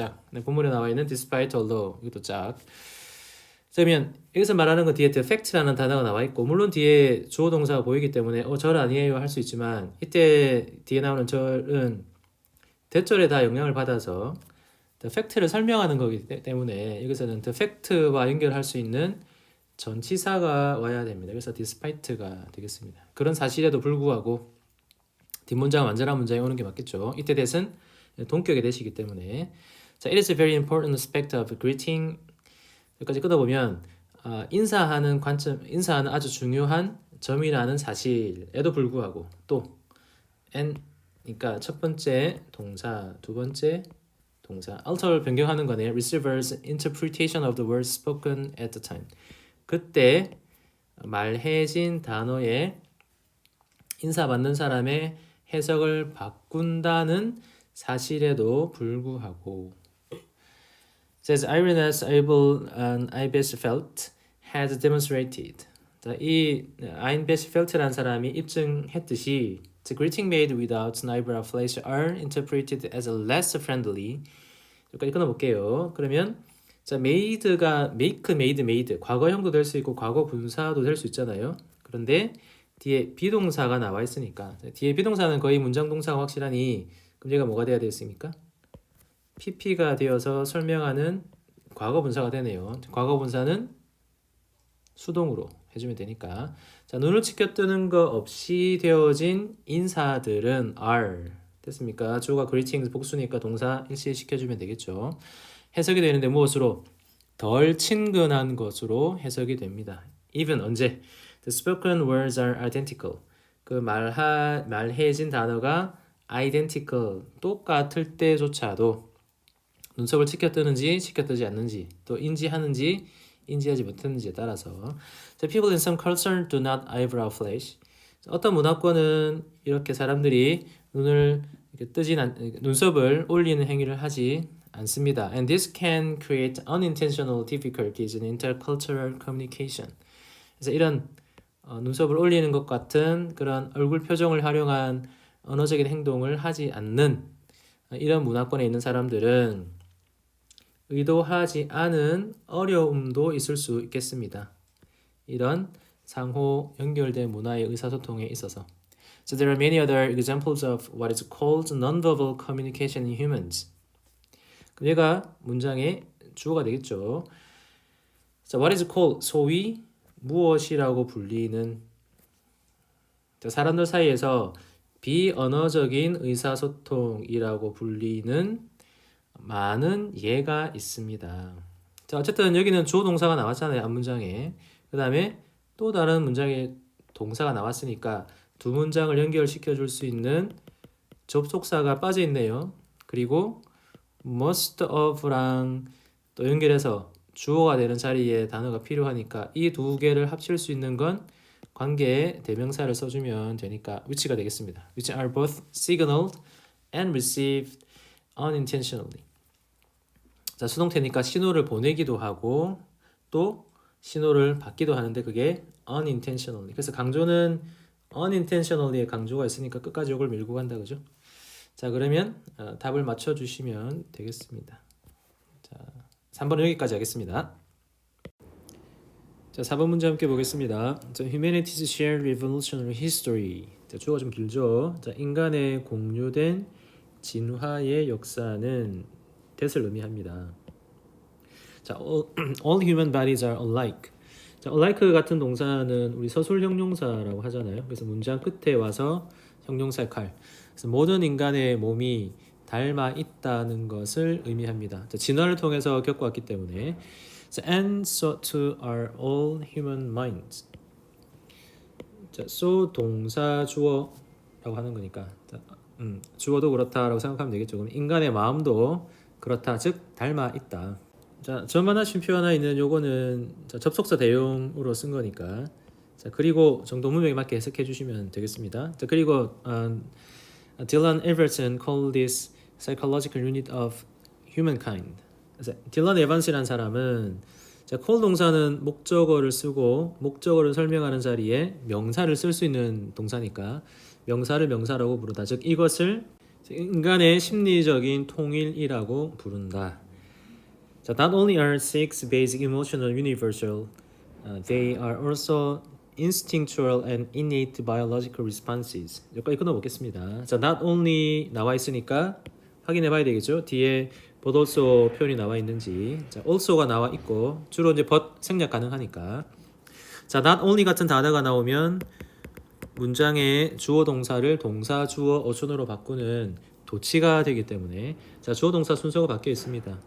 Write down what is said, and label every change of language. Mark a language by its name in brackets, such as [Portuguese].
[Korean] 네, 본문에 나와 있는 despite, although 이것도 짝. 그러면 여기서 말하는 건 뒤에 the fact라는 단어가 나와 있고 물론 뒤에 주어 동사가 보이기 때문에 절 아니에요 할 수 있지만 이때 뒤에 나오는 절은 대절에 다 영향을 받아서 the fact를 설명하는 거기 때문에 여기서는 the fact와 연결할 수 있는 전치사가 와야 됩니다. 그래서 despite가 되겠습니다. 그런 사실에도 불구하고 뒷문장 완전한 문장이 오는 게 맞겠죠. 이때 대신 동격의 대시기 때문에 자, [English] it is a very important aspect of greeting. [Korean] 여기까지 끊어보면 인사하는 관점, 인사하는 아주 중요한 점이라는 사실에도 불구하고 또 and 그러니까 첫 번째 동사, 두 번째 동사 alter 변경하는 거네요. [English] Receiver's interpretation of the words spoken at the time. [Korean] 그때 말해진 단어의 인사받는 사람의 해석을 바꾼다는 사실에도 불구하고 [English] says Irenaeus Abel and Ibesfeld has demonstrated. [Korean] 이 아인베스펠트라는 사람이 입증했듯이 [English] the greeting made without an eyebrow flash are interpreted as less friendly. [Korean] 여기까지 끊어볼게요. 그러면 자 made가 make, made 과거형도 될 수 있고 과거 분사도 될 수 있잖아요. 그런데 뒤에 비동사가 나와 있으니까 뒤에 비동사는 거의 문장 동사가 확실하니 그럼 얘가 뭐가 돼야 되겠습니까? PP가 되어서 설명하는 과거 분사가 되네요. 과거 분사는 수동으로 해주면 되니까 자 눈을 치켜뜨는 거 없이 되어진 인사들은 are 됐습니까? 주어가 greetings 복수니까 동사 일시시켜주면 되겠죠. 해석이 되는데 무엇으로? 덜 친근한 것으로 해석이 됩니다. even 언제? [English] The spoken words are identical. [Korean] 그 말해진 단어가 identical 똑같을 때조차도 눈썹을 치켜뜨는지 치켜뜨지 않는지 또 인지하는지 인지하지 못했는지에 따라서 [English] The people in some culture do not eyebrow flash. [Korean] 어떤 문화권은 이렇게 사람들이 눈을 이렇게 눈썹을 올리는 행위를 하지 않습니다. [English] And this can create unintentional difficulties in intercultural communication. [Korean] 그래서 이런 눈썹을 올리는 것 같은 그런 얼굴 표정을 활용한 언어적인 행동을 하지 않는 이런 문화권에 있는 사람들은 의도하지 않은 어려움도 있을 수 있겠습니다. 이런 상호 연결된 문화의 의사소통에 있어서. [English] So there are many other examples of what is called nonverbal communication in humans. [Korean] 얘가 문장의 주어가 되겠죠. [English] So what is called [Korean] 소위 무엇이라고 불리는 사람들 사이에서 비언어적인 의사소통이라고 불리는 많은 예가 있습니다. 자, 어쨌든 여기는 주어 동사가 나왔잖아요. 앞문장에. 그 다음에 또 다른 문장에 동사가 나왔으니까 두 문장을 연결시켜 줄 수 있는 접속사가 빠져 있네요. 그리고 most of랑 또 연결해서 주어가 되는 자리에 단어가 필요하니까 이 두 개를 합칠 수 있는 건 관계 대명사를 써주면 되니까 which가 되겠습니다. [English] which are both signaled and received unintentionally. [Korean] 자, 수동태니까 신호를 보내기도 하고 또 신호를 받기도 하는데 그게 unintentionally. 그래서 강조는 unintentionally의 강조가 있으니까 끝까지 이걸 밀고 간다, 그죠? 자, 그러면 답을 맞춰주시면 되겠습니다. 자, 3번은 여기까지 하겠습니다. 자, 4번 문제 함께 보겠습니다. [English] 자, Humanity's shared revolutionary history. [Korean] 자, 주어가 좀 길죠. 자, 인간의 공유된 진화의 역사는 that을 의미합니다. [English] 자, all human bodies are alike. [Korean] 자, alike 같은 동사는 우리 서술 형용사라고 하잖아요. 그래서 문장 끝에 와서 형용사 칼. 그래서 모든 인간의 몸이 닮아 있다는 것을 의미합니다. 자, 진화를 통해서 겪어왔기 때문에 [English] and so too are all human minds. [Korean] 자, so 동사 주어라고 하는 거니까 자, 주어도 그렇다라고 생각하면 되겠죠. 그럼 인간의 마음도 그렇다, 즉 닮아 있다. 자, 점하나 쉼표 하나 있는 요거는 자, 접속사 대용으로 쓴 거니까 자, 그리고 정도 문맥에 맞게 해석해 주시면 되겠습니다. 자, 그리고 [English] Dylan Everton called this psychological unit of humankind. [Korean] 딜런 에반스라는 사람은 자, call 동사는 목적어를 쓰고 목적어를 설명하는 자리에 명사를 쓸 수 있는 동사니까 명사를 명사라고 부르다. 즉 이것을 인간의 심리적인 통일이라고 부른다. [English] 자, not only are six basic emotional universal, they are also instinctual and innate biological responses. [Korean] 여기까지 끊어보겠습니다. 자, not only 나와 있으니까 확인해 봐야 되겠죠. 뒤에 but also 표현이 나와 있는지. 자, also가 나와 있고 주로 이제 but 생략 가능하니까. 자, not only 같은 단어가 나오면 문장의 주어 동사를 동사 주어 어순으로 바꾸는 도치가 되기 때문에 자, 주어 동사 순서가 바뀌어 있습니다.